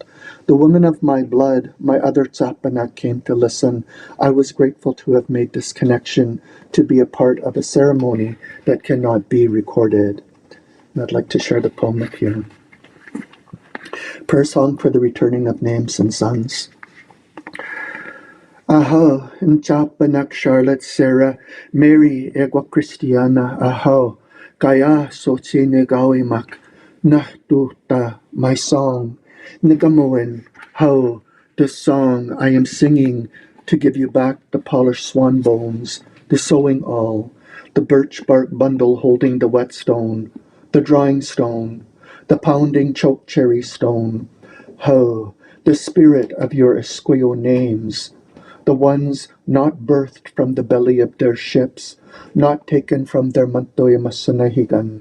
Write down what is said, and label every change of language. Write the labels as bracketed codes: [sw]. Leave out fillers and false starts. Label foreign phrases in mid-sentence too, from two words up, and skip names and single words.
[en] The woman of my blood, my other Tsapanak, came to listen. I was grateful to have made this connection, to be a part of a ceremony that cannot be recorded. And I'd like to share the poem with you. Prayer song for the returning of names and sons. Aho, Tsapanak, Charlotte, Sarah, Mary, Egwa Christiana, aho, Kaya, Sotsi, Negawimak, Nahtuta, my song, Nigamoen, how, the song I am singing to give you back the polished swan bones, the sewing awl, the birch bark bundle holding the whetstone, the drawing stone, the pounding choke cherry stone, how, the spirit of your Esquio names, the ones not birthed from the belly of their ships, not taken from their Mantoy Masanahigan.